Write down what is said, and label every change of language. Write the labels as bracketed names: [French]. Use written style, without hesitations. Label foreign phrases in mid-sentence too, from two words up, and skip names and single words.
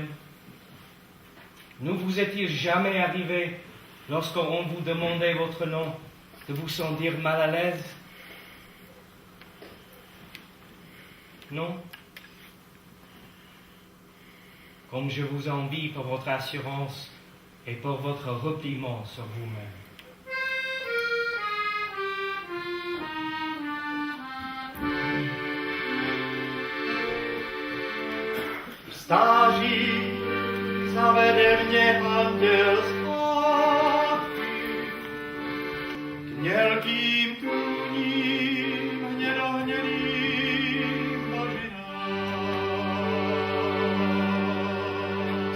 [French] Ne vous est-il jamais arrivé, lorsqu'on vous demandait votre nom, de vous sentir mal à l'aise? Non? Comme je vous envie pour votre assurance et pour votre repliement sur vous-même. [Czech] Stáří zavede mě anděl zpátky k mělkým tůním hnědohnědým bažinám.